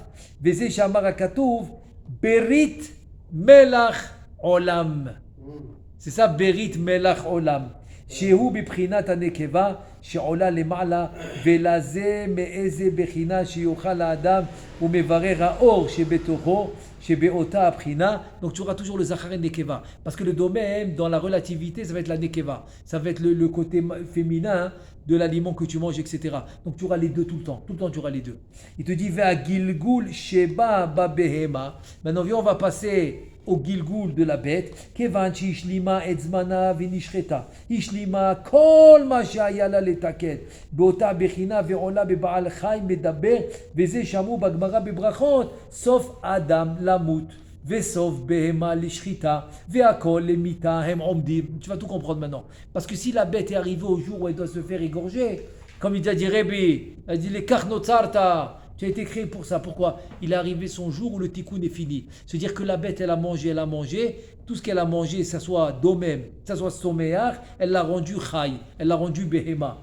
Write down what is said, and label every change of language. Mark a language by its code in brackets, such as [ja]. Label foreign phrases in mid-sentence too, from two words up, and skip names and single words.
[he] וזה שאמר הכתוב ברית מלח עולם. [fr] C'est ça, [he] ברית מלח עולם. שהוא בבחינת הנקבה שעולה למעלה ולזה מאיזה בחינה שיוכל האדם ומברר האור שבתוכו שבאותה הבחינה. [fr] Donc tu auras toujours le zachar et nekeva parce que le domaine dans la relativité ça va être la nekeva, ça va être le côté féminin de l'aliment que tu manges, etc. Donc tu auras les deux tout le temps tu auras les deux. Il te dit [he] וגלגול שבא בבהמה. [fr] Maintenant viens, on va passer au gilgul de la bête, [he] כיוון שהשלימה את זמנה ונשחטה, השלימה כל מה שהיה לה לתקן, באותה בחינה ועולה בבעל חי מדבר, וזה שאמרו בגמרא בברכות, סוף אדם למות, וסוף בהמה לשחיטה, והכל למיתה הם עומדים. [fr] Tu vas tout comprendre maintenant. Parce que si la bête est arrivée au jour où elle doit se faire égorger, comme il a dit Rebbe, elle dit les karnotzarta, tu as été créé pour ça. Pourquoi? Il est arrivé son jour où le tikkun est fini. C'est-à-dire que la bête, elle a mangé. Tout ce qu'elle a mangé, ça soit domem, ça soit soméar, elle l'a rendu chai, elle l'a rendu behema.